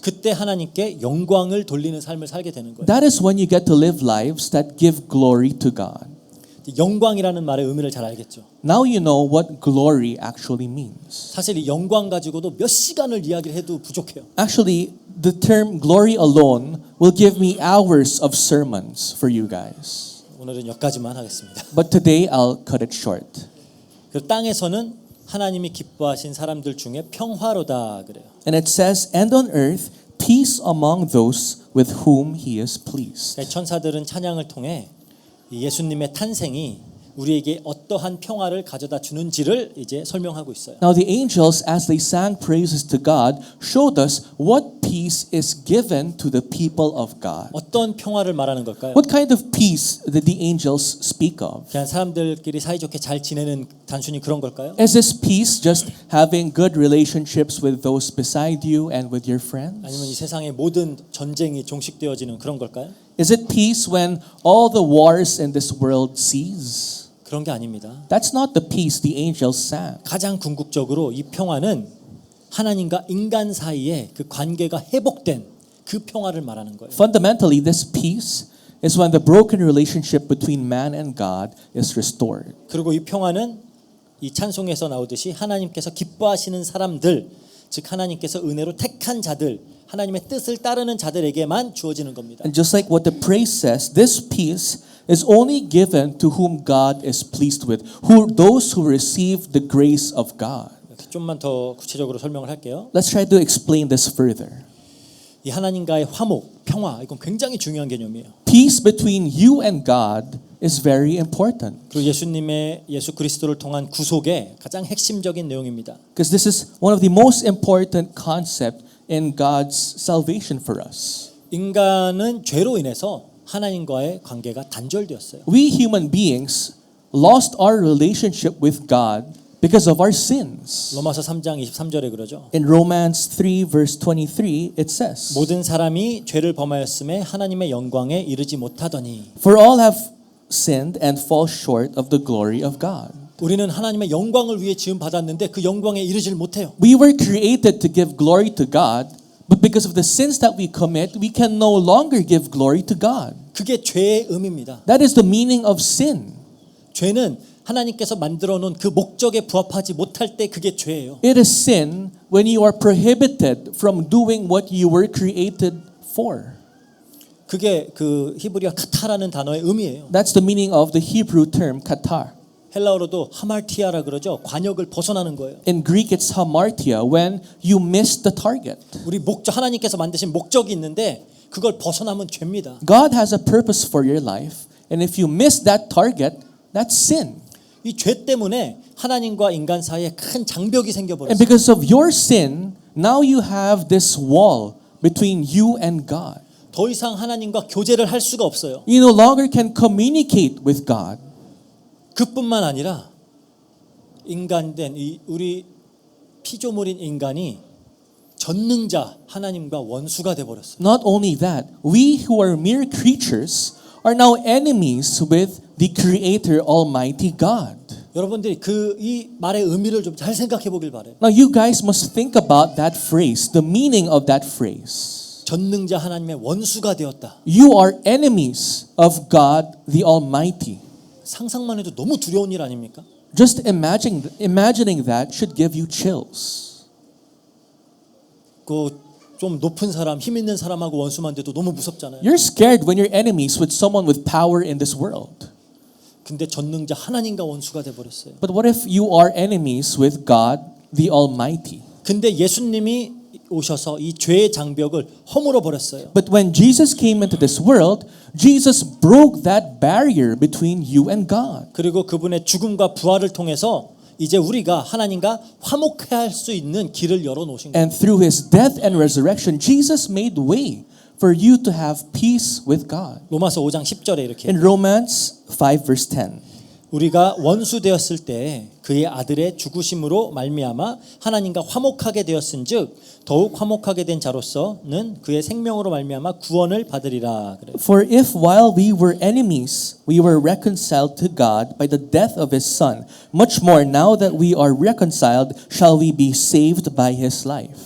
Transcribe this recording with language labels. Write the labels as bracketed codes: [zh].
[ko] 그때 하나님께 영광을 돌리는 삶을 살게 되는 거예요. [en] That is when you get to live lives that give glory to God. [ko] 영광이라는 말의 의미를 잘 알겠죠. [en] Now you know what glory actually means. [ko] 사실 이 영광 가지고도 몇 시간을 이야기를 해도 부족해요. [en] Actually, the term glory alone will give me hours of sermons for you guys. [ko] 오늘은 여기까지만 하겠습니다. [en] But today I'll cut it short. [ko] 그 땅에서는 하나님이 기뻐하신 사람들 중에 평화로다 그래요. [en] And it says, and on earth, peace among those with whom He is pleased. [ko] 그러니까 천사들은 찬양을 통해 이 예수님의 탄생이 우리에게 어떠한 평화를 가져다 주는지를 이제 설명하고 있어요. [en] Now the angels, as they sang praises to God, showed us what peace is given to the people of God. [ko] 어떤 평화를 말하는 걸까요? [en] What kind of peace did the angels speak of? [ko] 그냥 사람들끼리 사이좋게 잘 지내는 단순히 그런 걸까요? [en] Is this peace just having good relationships with those beside you and with your [ko] 아니면 이 [en] friends? [ko] 세상의 모든 전쟁이 종식되어지는 그런 걸까요? [en] Is it peace when all the wars in this world cease? [ko] 그런 게 아닙니다. [en] That's not the peace the angels sang. [ko] 가장 궁극적으로 이 평화는 하나님과 인간 사이의 그 관계가 회복된 그 평화를 말하는 거예요. [en] Fundamentally, this peace is when the broken relationship between man and God is restored. [ko] 그리고 이 평화는 이 찬송에서 나오듯이 하나님께서 기뻐하시는 사람들, 즉 하나님께서 은혜로 택한 자들, 하나님의 뜻을 따르는 자들에게만 주어지는 겁니다. [en] And just like what the praise says, this peace is only given to whom God is pleased with, those who receive the grace of God. [ko] 좀만 더 구체적으로 설명을 할게요. [en] Let's try to explain this further. [ko] 이 하나님과의 화목, 평화, 이건 굉장히 중요한 개념이에요. [en] Peace between you and God is very important. [ko] 그리고 예수 그리스도를 통한 구속의 가장 핵심적인 내용입니다. [en] Because this is one of the most important concepts in God's salvation for us. [ko] 인간은 죄로 인해서 하나님과의 관계가 단절되었어요. [en] We human beings lost our relationship with God because of our sins. [ko] 로마서 3장 23절에 그러죠. [en] In Romans 3 verse 23 it says, [ko] 모든 사람이 죄를 범하였음에 하나님의 영광에 이르지 못하더니 [en] For all have sinned and fall short of the glory of God. [ko] 우리는 하나님의 영광을 위해 지음 받았는데 그 영광에 이르질 못해요. [en] We were created to give glory to God, but because of the sins that we commit, we can no longer give glory to God. [ko] 그게 죄의 의미입니다. [en] That is the meaning of sin. [ko] 죄는 하나님께서 만들어 놓은 그 목적에 부합하지 못할 때 그게 죄예요. [en] It is sin when you are prohibited from doing what you were created for. [ko] 그게 그 히브리어 카타라는 단어의 의미예요. [en] That's the meaning of the Hebrew term katar. [ko] 헬라어로도 하말티아라 그러죠. 관역을 벗어나는 거예요. [en] In Greek, it's hamartia, when you miss the target. [ko] 우리 목적 하나님께서 만드신 목적이 있는데 그걸 벗어나면 죄입니다. [en] God has a purpose for your life, and if you miss that target, that's sin. [ko] 이 죄 때문에 하나님과 인간 사이에 큰 장벽이 [en] And [ko] 생겨버렸어요. [en] because of your sin, now you have this wall between you and God. [ko] 더 이상 하나님과 교제를 할 수가 없어요. [en] You no longer can communicate with God. [ko] 그뿐만 아니라 인간된 우리 피조물인 인간이 전능자 하나님과 원수가 돼 버렸어요. [en] Not only that, we who are mere creatures are now enemies with the Creator Almighty God. [ko] 여러분들이 이 말의 의미를 좀 잘 생각해 보길 바래요. [en] Now you guys must think about that phrase, the meaning of that phrase. [ko] 전능자 하나님의 원수가 되었다. [en] You are enemies of God the Almighty. [ko] 상상만 해도 너무 두려운 일 아닙니까? [en] Just imagining that should give you chills. [ko] 그 좀 높은 사람, 힘 있는 사람하고 원수만 돼도 너무 무섭잖아요. [en] You're scared when you're enemies with someone with power in this world. [ko] 근데 전능자 하나님과 원수가 돼 버렸어요. [en] But what if you are enemies with God the Almighty? [ko] 근데 예수님이 오셔서 이 죄의 장벽을 허물어 버렸어요. [en] But when Jesus came into this world, Jesus broke that barrier between you and God. [ko] 그리고 그분의 죽음과 부활을 통해서 이제 우리가 하나님과 화목할 수 있는 길을 열어 놓으신 거예요. [en] And through his death and resurrection, Jesus made way for you to have peace with God. [ko] 로마서 5장 10절에 이렇게 [en] In Romans 5 verse 10. [ko] 우리가 원수 되었을 때 그의 아들의 죽으심으로 말미암아 하나님과 화목하게 되었은즉 더욱 화목하게 된 자로서는 그의 생명으로 말미암아 구원을 받으리라 그래요. [en] For if while we were enemies, we were reconciled to God by the death of his Son, much more now that we are reconciled, shall we be saved by his life.